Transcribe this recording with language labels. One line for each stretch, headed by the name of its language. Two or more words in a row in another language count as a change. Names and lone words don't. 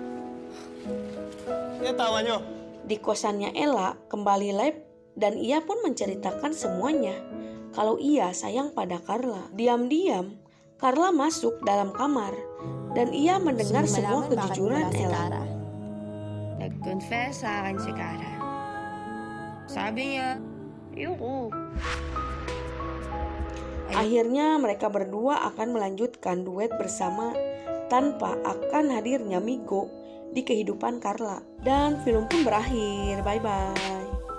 Filipino: Ano tawa nyo?
Indonesian: Di kosannya Ella kembali live dan ia pun menceritakan semuanya kalau ia sayang pada Carla. Diam-diam, Carla masuk dalam kamar dan ia mendengar semua kejujuran Ella.
Filipino: Nag-confess sa akin si Cara. Sabi niya, ayoko.
Indonesian: Akhirnya mereka berdua akan melanjutkan duet bersama tanpa akan hadirnya Migo di kehidupan Carla. Dan film pun berakhir. Bye-bye.